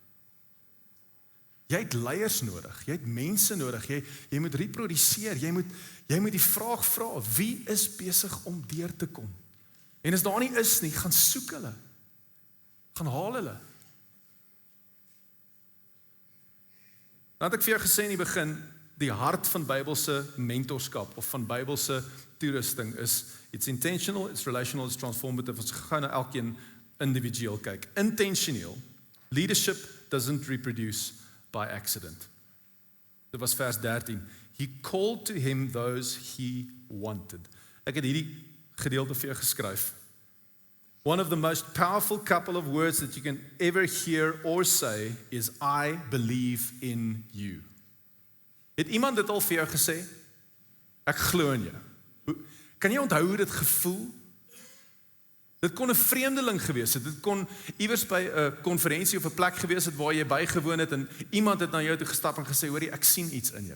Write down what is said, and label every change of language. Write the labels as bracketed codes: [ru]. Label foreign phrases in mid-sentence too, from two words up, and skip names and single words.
[af] Jy het leiers nodig, jy het mense nodig, jy moet reproduseer, jy moet die vraag vra, wie is besig om deur te kom? En as daar nie is nie, gaan soek hulle, gaan haal hulle. Dan het ek vir jou gesê in die begin, die hart van Bybelse mentorskap, of van Bybelse toerusting is, [en] it's intentional, it's relational, it's transformative, [af] ons gaan na elkeen individueel kyk. Intentioneel, [en] leadership doesn't reproduce by accident. [af] Dit was vers 13. [en] He called to him those he wanted. [af] Ek het hierdie gedeelte vir jou geskryf. [en] One of the most powerful couple of words that you can ever hear or say is, I believe in you. [af] Het iemand dit al vir jou gesê? Ek glo in jou. Kan jy onthou hoe dit gevoel? Dit kon 'n vreemdeling gewees het, dit kon iewers by 'n konferensie of 'n plek gewees het waar jy bygewoon het en iemand het na jou toe gestap en gesê, hoorie, ek sien iets in jou.